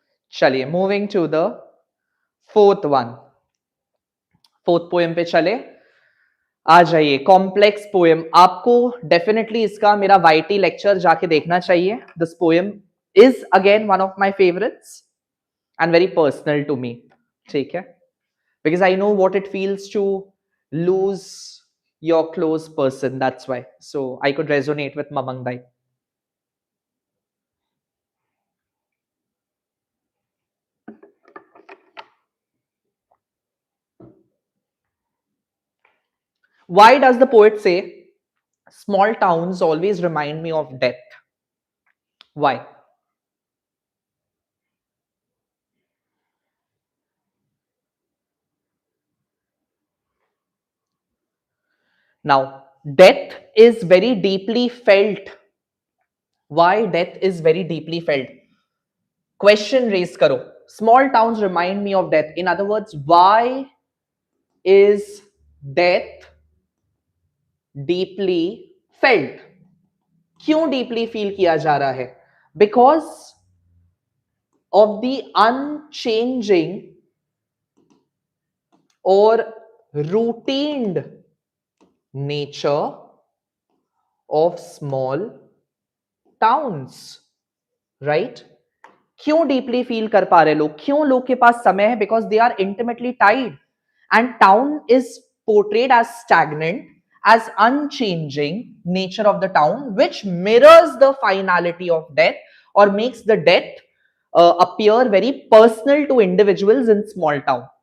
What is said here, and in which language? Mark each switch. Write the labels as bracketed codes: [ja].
[en] चलिए moving to the fourth one, fourth [hi] poem पे चले। आ जाइए, कॉम्प्लेक्स पोएम। आपको डेफिनेटली इसका मेरा वाईटी लेक्चर जाके देखना चाहिए। [en] This poem is again one of my favourites and very personal to me. [hi] ठीक है, [en] because I know what it feels to lose your close person, that's why, so I could resonate with Mamang Dai. Why does the poet say small towns always remind me of death? Why? Now death is very deeply felt. Why death is very deeply felt? Question [hi] raise karo. [en] Small towns remind me of death. In other words, why is death deeply felt? [hi] क्यों deeply feel किया जा रहा है? [en] Because of the unchanging और routined nature of small towns, right? [hi] क्यों deeply feel कर पा रहे लोग? क्यों लोग के पास समय है? [en] Because they are intimately tied and town is portrayed as stagnant, as unchanging nature of the town, which mirrors the finality of death or makes the death appear very personal to individuals in small town.